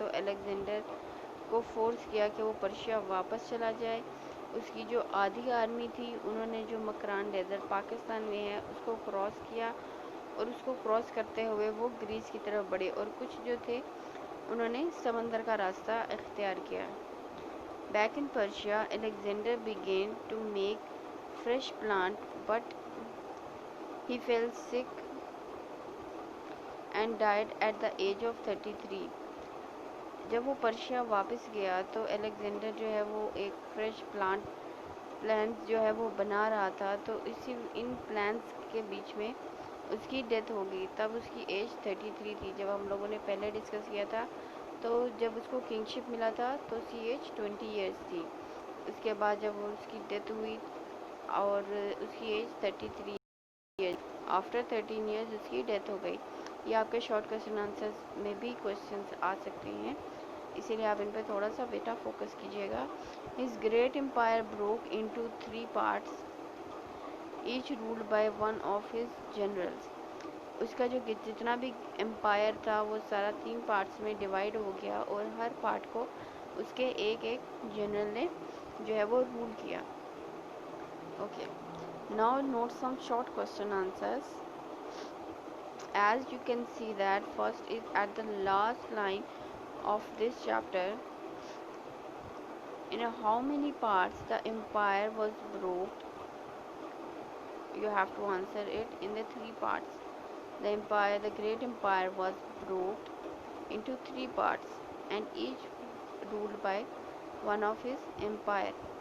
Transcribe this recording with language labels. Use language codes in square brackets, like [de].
[ur] تو الیگزینڈر کو فورس کیا کہ وہ پرشیا واپس چلا جائے. اس کی جو آدھی آرمی تھی انہوں نے جو مکران ڈیزرٹ پاکستان میں ہے اس کو کراس کیا, اور اس کو کراس کرتے ہوئے وہ گریس کی طرف بڑھے, اور کچھ جو تھے انہوں نے سمندر کا راستہ اختیار کیا. [en] Back in Persia, Alexander began to make fresh plans, but he fell sick and died at the age of 33. [ur] جب وہ پرشیا واپس گیا تو الیگزینڈر جو ہے وہ ایک فریش پلانس جو ہے وہ بنا رہا تھا, تو ان پلانس کے بیچ میں اس کی ڈیتھ ہو گئی. تب اس کی ایج 33 تھی. جب ہم لوگوں نے پہلے ڈسکس کیا تھا تو جب اس کو کنگ شپ ملا تھا تو اس کی ایج 20 ایئرس تھی. اس کے بعد جب اس کی ڈیتھ ہوئی اور اس کی ایج 33 ایئرس. آفٹر 13 ایئرس اس کی ڈیتھ ہو گئی. یہ آپ کے شارٹ کوشچن آنسرز میں بھی کوشچنس آ سکتے ہیں, اسی لیے آپ ان پہ تھوڑا سا بیٹا فوکس کیجیے گا. [en] His great empire broke into 3 parts each ruled by one of his generals. [ur] اس کا جو جتنا بھی امپائر تھا وہ سارا 3 پارٹس میں ڈیوائڈ ہو گیا اور ہر پارٹ کو اس کے ایک جنرل نے جو ہے وہ رول کیا. [en] Okay, now note some short question answers. As you can see that first is at the last line of this chapter. In how many parts the empire was broke? You have to answer it in the 3 parts. The great empire was broke into 3 parts and each ruled by one of his empire.